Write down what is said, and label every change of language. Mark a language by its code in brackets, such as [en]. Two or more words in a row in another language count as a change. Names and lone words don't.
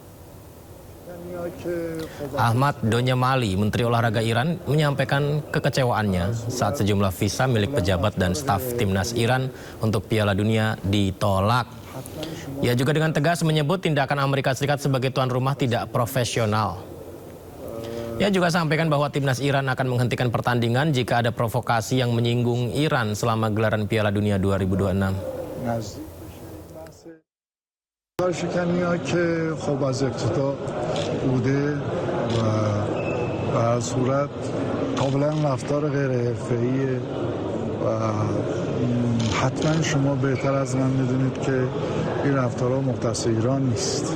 [id] Ahmad Donyemali, Menteri Olahraga Iran, menyampaikan kekecewaannya saat sejumlah visa milik pejabat dan staf timnas Iran untuk Piala Dunia ditolak. Ia juga dengan tegas menyebut tindakan Amerika Serikat sebagai tuan rumah tidak profesional. Ia juga sampaikan bahwa timnas Iran akan menghentikan pertandingan jika ada provokasi yang menyinggung Iran selama gelaran Piala Dunia 2026. [fa] شکنی‌ها که خب از ابتدا بوده و هر صورت کاملا رفتار غیر حرفه‌ایه و حتما شما بهتر از من میدونید که این رفتارها مختص ایران نیست.